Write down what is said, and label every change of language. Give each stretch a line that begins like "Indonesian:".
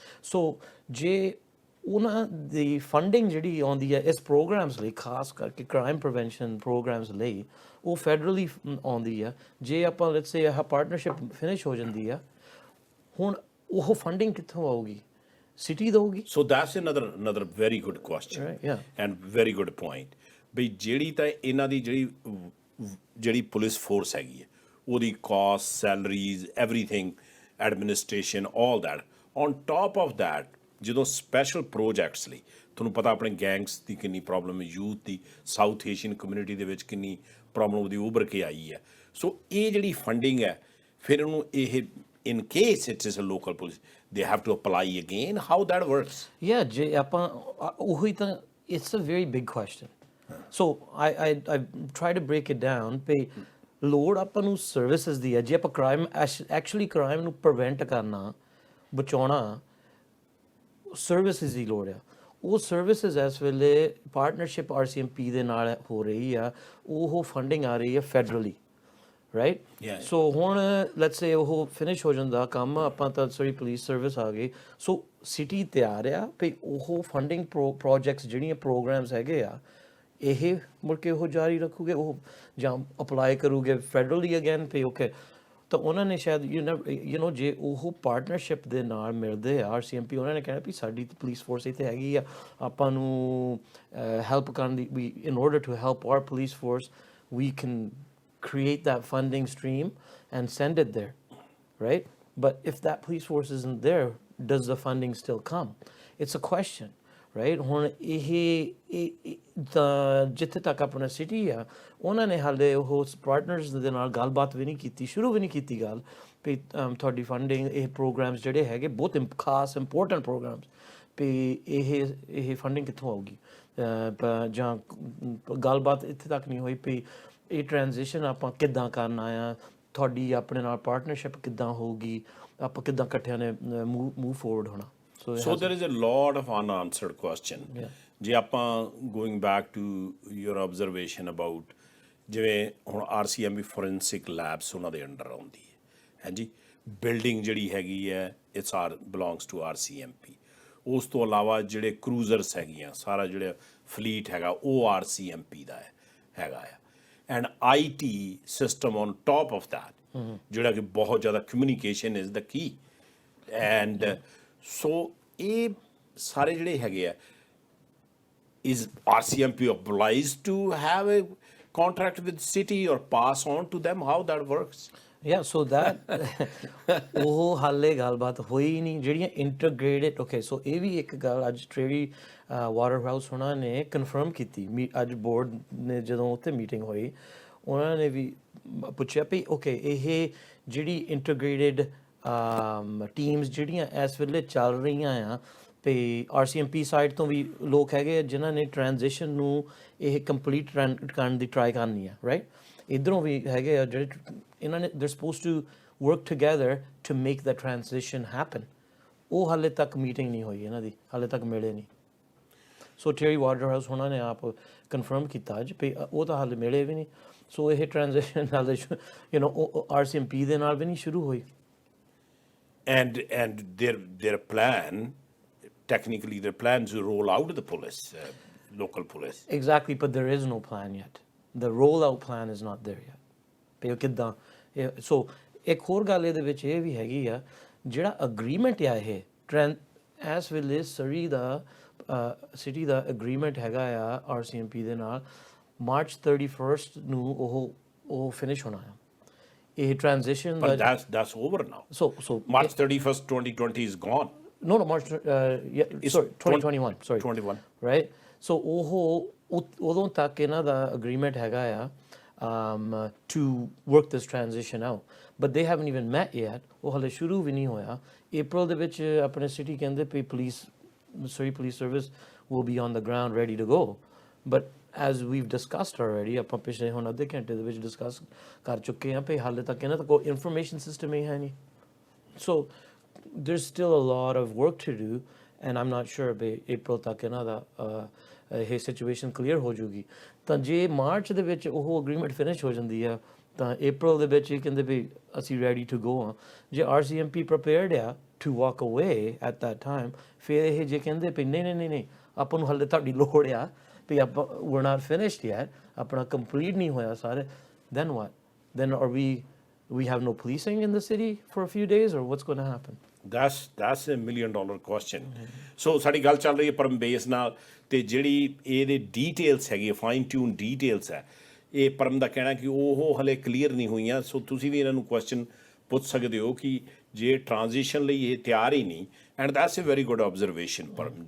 Punjabi: ਸੋ ਜੇ ਉਹਨਾਂ ਦੀ ਫੰਡਿੰਗ ਜਿਹੜੀ ਆਉਂਦੀ ਹੈ ਇਸ ਪ੍ਰੋਗਰਾਮਸ ਲਈ, ਖਾਸ ਕਰਕੇ ਕ੍ਰਾਈਮ ਪ੍ਰੀਵੈਂਸ਼ਨ ਪ੍ਰੋਗਰਾਮਸ ਲਈ, ਉਹ ਫੈਡਰਲੀ ਆਉਂਦੀ ਆ। ਜੇ ਆਪਾਂ
English: let's say
Punjabi: ਆਹ ਪਾਰਟਨਰਸ਼ਿਪ ਫਿਨਿਸ਼ ਹੋ ਜਾਂਦੀ ਆ, ਹੁਣ ਉਹ ਫੰਡਿੰਗ ਕਿੱਥੋਂ ਆਊਗੀ? ਸਿਟੀ ਦਊਗੀ।
English: So that's another very good question and very good point।
Punjabi: ਬਈ ਜਿਹੜੀ ਤਾਂ ਇਹਨਾਂ ਦੀ ਜਿਹੜੀ ਪੁਲਿਸ ਫੋਰਸ ਹੈਗੀ ਹੈ ਉਹਦੀ caste, salaries, everything, administration, all that,
English: on top of that
Punjabi: ਜਦੋਂ ਸਪੈਸ਼ਲ ਪ੍ਰੋਜੈਕਟਸ ਲਈ ਤੁਹਾਨੂੰ ਪਤਾ ਆਪਣੇ ਗੈਂਗਸ ਦੀ ਕਿੰਨੀ ਪ੍ਰੋਬਲਮ ਹੈ, ਯੂਥ ਦੀ, ਸਾਊਥ ਏਸ਼ੀਅਨ ਕਮਿਊਨਿਟੀ ਦੇ ਵਿੱਚ ਕਿੰਨੀ ਪ੍ਰੋਬਲਮ ਉਹਦੀ ਉੱਭਰ ਕੇ ਆਈ ਹੈ। ਸੋ ਇਹ ਜਿਹੜੀ ਫੰਡਿੰਗ ਹੈ ਫਿਰ ਉਹਨੂੰ ਇਹ
English: in case it is a local police, they have to apply again. How that works? Yeah,
Punjabi: ਜੇ ਆਪਾਂ ਉਹੀ ਤਾਂ,
English: it's a very big question. So I try to break it down pay
Punjabi: ਲੋੜ ਆਪਾਂ ਨੂੰ ਸਰਵਿਸਿਜ਼ ਦੀ ਹੈ। ਜੇ ਆਪਾਂ ਕ੍ਰਾਈਮ ਐਕਚੁਅਲੀ ਕ੍ਰਾਈਮ ਨੂੰ ਪ੍ਰੀਵੈਂਟ ਕਰਨਾ, ਬਚਾਉਣਾ, ਸਰਵਿਸਿਜ਼ ਦੀ ਲੋੜ ਆ। ਉਹ ਸਰਵਿਸਿਜ਼ ਇਸ ਵੇਲੇ ਪਾਰਟਨਰਸ਼ਿਪ RCMP ਦੇ ਨਾਲ ਹੋ ਰਹੀ ਆ, ਉਹ ਫੰਡਿੰਗ ਆ ਰਹੀ ਹੈ ਫੈਡਰਲੀ, ਰਾਈਟ? ਸੋ ਹੁਣ
English: let's say
Punjabi: ਉਹ ਫਿਨਿਸ਼ ਹੋ ਜਾਂਦਾ ਕੰਮ, ਆਪਾਂ ਤਾਂ ਸਰੀ ਪੁਲਿਸ ਸਰਵਿਸ ਆ ਗਈ। ਸੋ ਸਿਟੀ ਤਿਆਰ ਆ ਵੀ ਉਹ ਫੰਡਿੰਗ ਪ੍ਰੋਜੈਕਟਸ ਜਿਹੜੀਆਂ ਪ੍ਰੋਗਰਾਮਸ ਹੈਗੇ ਆ ਇਹ ਮੁੜ ਕੇ ਉਹ ਜਾਰੀ ਰੱਖੂਗੇ, ਉਹ ਜਾਂ ਅਪਲਾਈ ਕਰੂਗੇ ਫੈਡਰਲੀ ਅਗੇਨ ਪੇ ਓਕੇ। ਤਾਂ ਉਹਨਾਂ ਨੇ ਸ਼ਾਇਦ
English: you know
Punjabi: ਜੇ ਉਹ ਪਾਰਟਨਰਸ਼ਿਪ ਦੇ ਨਾਲ ਮਿਲਦੇ ਆ RCMP, ਉਹਨਾਂ ਨੇ ਕਹਿਣਾ ਵੀ ਸਾਡੀ ਪੁਲਿਸ ਫੋਰਸ ਇੱਥੇ ਹੈਗੀ ਆ, ਆਪਾਂ ਨੂੰ ਹੈਲਪ ਕਰਨ ਦੀ, ਵੀ
English: In order to help our police force we can create that funding stream and send it there, right? But if that police force isn't there, does the funding still come? It's a question, right?
Punjabi: ਹੁਣ ਇਹ ਤਾਂ ਜਿੱਥੇ ਤੱਕ ਆਪਣਾ city ਆ, ਉਹਨਾਂ ਨੇ ਹਾਲੇ ਉਹ ਪਾਰਟਨਰਸ ਦੇ ਨਾਲ ਗੱਲਬਾਤ ਵੀ ਨਹੀਂ ਕੀਤੀ, ਸ਼ੁਰੂ ਵੀ ਨਹੀਂ ਕੀਤੀ ਗੱਲ ਵੀ ਤੁਹਾਡੀ ਫੰਡਿੰਗ, ਇਹ ਪ੍ਰੋਗਰਾਮਸ ਜਿਹੜੇ ਹੈਗੇ ਬਹੁਤ ਖਾਸ ਇੰਪੋਰਟੈਂਟ ਪ੍ਰੋਗਰਾਮਸ, ਵੀ ਇਹ ਫੰਡਿੰਗ ਕਿੱਥੋਂ ਆਊਗੀ? ਜਾਂ ਗੱਲਬਾਤ ਇੱਥੇ ਤੱਕ ਨਹੀਂ ਹੋਈ ਵੀ ਇਹ ਟ੍ਰਾਂਜੀਸ਼ਨ ਆਪਾਂ ਕਿੱਦਾਂ ਕਰਨਾ ਆ, ਤੁਹਾਡੀ ਆਪਣੇ ਨਾਲ ਪਾਰਟਨਰਸ਼ਿਪ ਕਿੱਦਾਂ ਹੋਊਗੀ, ਆਪਾਂ ਕਿੱਦਾਂ ਇਕੱਠਿਆਂ ਨੇ ਮੂਵ ਫੋਰਵਰਡ ਹੋਣਾ।
English: So there is a lot of unanswered question.
Punjabi: ਜੇ ਆਪਾਂ
English: going back to your observation about
Punjabi: ਜਿਵੇਂ ਹੁਣ
English: RCMP forensic labs
Punjabi: ਉਹਨਾਂ ਦੇ
English: under
Punjabi: ਆਉਂਦੀ ਹੈ ਜੀ,
English: building
Punjabi: ਜਿਹੜੀ ਹੈਗੀ ਹੈ
English: It's our belongs to RCMP।
Punjabi: ਉਸ ਤੋਂ ਇਲਾਵਾ ਜਿਹੜੇ ਕਰੂਜ਼ਰਸ ਹੈਗੀਆਂ ਸਾਰਾ ਜਿਹੜਾ ਫਲੀਟ ਹੈਗਾ ਉਹ RCMP ਦਾ ਹੈਗਾ ਆ।
English: and IT system on top of that
Punjabi: ਜਿਹੜਾ ਕਿ ਬਹੁਤ ਜ਼ਿਆਦਾ
English: communication is
Punjabi: ਦਾ Ki.
English: and so
Punjabi: ਇਹ ਸਾਰੇ ਜਿਹੜੇ ਹੈਗੇ ਆ
English: is RCMP obliged to have a contract with city or pass on to them? How that works? Yeah, so that
Punjabi: ਉਹ ਹਾਲੇ ਗੱਲਬਾਤ ਹੋਈ ਨਹੀਂ ਜਿਹੜੀਆਂ ਇੰਟੀਗ੍ਰੇਟਡ। ਓਕੇ, ਸੋ ਇਹ ਵੀ ਇੱਕ ਗੱਲ ਅੱਜ ਟ੍ਰੇਰੀ ਵਾਟਰ ਹਾਊਸ ਉਹਨਾਂ ਨੇ ਕਨਫਰਮ ਕੀਤੀ। ਅੱਜ ਬੋਰਡ ਨੇ ਜਦੋਂ ਉੱਥੇ ਮੀਟਿੰਗ ਹੋਈ ਉਹਨਾਂ ਨੇ ਵੀ ਪੁੱਛਿਆ ਵੀ ਓਕੇ ਇਹ ਜਿਹੜੀ ਇੰਟੀਗ੍ਰੇਟਡ ਟੀਮਸ ਜਿਹੜੀਆਂ ਇਸ ਵੇਲੇ ਚੱਲ ਰਹੀਆਂ ਆ ਤੇ RCMP ਸਾਈਡ ਤੋਂ ਵੀ ਲੋਕ ਹੈਗੇ ਜਿਨ੍ਹਾਂ ਨੇ ਟ੍ਰਾਂਜੀਸ਼ਨ ਨੂੰ ਇਹ ਕੰਪਲੀਟ ਕਰਨ ਦੀ ਟਰਾਈ ਕਰਨੀ ਆ, ਰਾਈਟ। ਇੱਧਰੋਂ ਵੀ ਹੈਗੇ ਆ ਜਿਹੜੇ ਇਹਨਾਂ ਨੇ
English: they're supposed to work together to make the transition happen।
Punjabi: ਉਹ ਹਾਲੇ ਤੱਕ ਮੀਟਿੰਗ ਨਹੀਂ ਹੋਈ ਇਹਨਾਂ ਦੀ, ਹਾਲੇ ਤੱਕ ਮਿਲੇ ਨਹੀਂ। ਸੋ ਟੇਰੀ ਵਾਟਰ ਹਾਊਸ ਉਹਨਾਂ ਨੇ ਆਪ ਕਨਫਰਮ ਕੀਤਾ ਅੱਜ ਵੀ ਉਹ ਤਾਂ ਹਾਲੇ ਮਿਲੇ ਵੀ ਨਹੀਂ। ਸੋ ਇਹ ਟ੍ਰਾਂਜੀਸ਼ਨ ਹਾਲੇ RCMP ਦੇ ਨਾਲ ਵੀ ਨਹੀਂ ਸ਼ੁਰੂ ਹੋਈ।
English: And their plan, technically their plans to roll out the police, local police. Exactly, but there is no plan yet. The rollout plan is not there yet।
Punjabi: ਵੀ ਉਹ ਕਿੱਦਾਂ ਸੋ ਇੱਕ ਹੋਰ ਗੱਲ ਇਹਦੇ ਵਿੱਚ ਇਹ ਵੀ ਹੈਗੀ ਆ ਜਿਹੜਾ ਅਗਰੀਮੈਂਟ ਆ ਇਹ ਇਸ ਵੇਲੇ ਸਰੀ ਦਾ ਸਿਟੀ ਦਾ ਅਗਰੀਮੈਂਟ ਹੈਗਾ ਆ RCMP ਦੇ ਨਾਲ March 31st ਨੂੰ ਉਹ ਫਿਨਿਸ਼ ਹੋਣਾ ਆ ਇਹ transition.
English: But that's over now. So March 31st 2020 is gone. No, March sorry 2021 sorry 21 right। So
Punjabi: ਉਹ ਉਦੋਂ ਤੱਕ ਇਹਨਾਂ ਦਾ ਅਗਰੀਮੈਂਟ ਹੈਗਾ ਆ
English: to work this transition out, but they haven't even met yet।
Punjabi: ਉਹ ਹਲੇ ਸ਼ੁਰੂ ਵੀ ਨਹੀਂ ਹੋਇਆ। April ਦੇ ਵਿੱਚ ਆਪਣੇ ਸਿਟੀ ਕਹਿੰਦੇ ਵੀ
English: Surrey Police Service will be on the ground ready to go, but as we've discussed already
Punjabi: ਆਪਾਂ ਪਿਛਲੇ ਹੁਣ ਅੱਧੇ ਘੰਟੇ ਦੇ ਵਿੱਚ ਡਿਸਕਸ ਕਰ ਚੁੱਕੇ ਹਾਂ ਵੀ ਹਾਲੇ ਤੱਕ ਇਹਨਾਂ ਦਾ ਕੋਈ ਇਨਫੋਰਮੇਸ਼ਨ ਸਿਸਟਮ ਹੀ ਹੈ ਨਹੀਂ।
English: So there's still a lot of work to do and I'm not sure
Punjabi: we April ਤੱਕ ਇਹਨਾਂ ਦਾ ਇਹ ਸਿਚੁਏਸ਼ਨ ਕਲੀਅਰ ਹੋ ਜੂਗੀ। ਤਾਂ ਜੇ ਮਾਰਚ ਦੇ ਵਿੱਚ ਉਹ ਅਗਰੀਮੈਂਟ ਫਿਨਿਸ਼ ਹੋ ਜਾਂਦੀ ਆ ਤਾਂ April ਦੇ ਵਿੱਚ ਇਹ ਕਹਿੰਦੇ ਵੀ ਅਸੀਂ
English: ready to go
Punjabi: ਆ। ਜੇ RCMP ਪ੍ਰੀਪੇਅਰਡ ਆ
English: to walk away at that time
Punjabi: ਫਿਰ ਇਹ ਜੇ ਕਹਿੰਦੇ ਵੀ ਨਹੀਂ ਆਪਾਂ ਨੂੰ ਹਾਲੇ ਤੁਹਾਡੀ ਲੋੜ ਆ ਵੀ ਆਪਾਂ
English: we're not finished yet,
Punjabi: ਆਪਣਾ ਕੰਪਲੀਟ ਨਹੀਂ ਹੋਇਆ ਸਾਰੇ,
English: then what? Then are we have no policing in the city for a few days or what's going to happen? That's $1 million question।
Punjabi: ਸੋ ਸਾਡੀ ਗੱਲ ਚੱਲ ਰਹੀ ਹੈ ਪਰਮ ਬੇਸ ਨਾਲ ਤੇ ਜਿਹੜੀ ਇਹਦੇ ਡੀਟੇਲਸ ਹੈਗੀ ਫਾਈਨ ਟਿਊਨ ਡੀਟੇਲਸ ਹੈ ਇਹ ਪਰਮ ਦਾ ਕਹਿਣਾ ਕਿ ਉਹ ਹਲੇ ਕਲੀਅਰ ਨਹੀਂ ਹੋਈਆਂ। ਸੋ ਤੁਸੀਂ ਵੀ ਇਹਨਾਂ ਨੂੰ ਕੁਐਸਚਨ ਪੁੱਛ ਸਕਦੇ ਹੋ ਕਿ ਜੇ ਟ੍ਰਾਂਜੀਸ਼ਨ ਲਈ ਇਹ ਤਿਆਰ ਹੀ ਨਹੀਂ
English: and that's a very good observation
Punjabi: Param.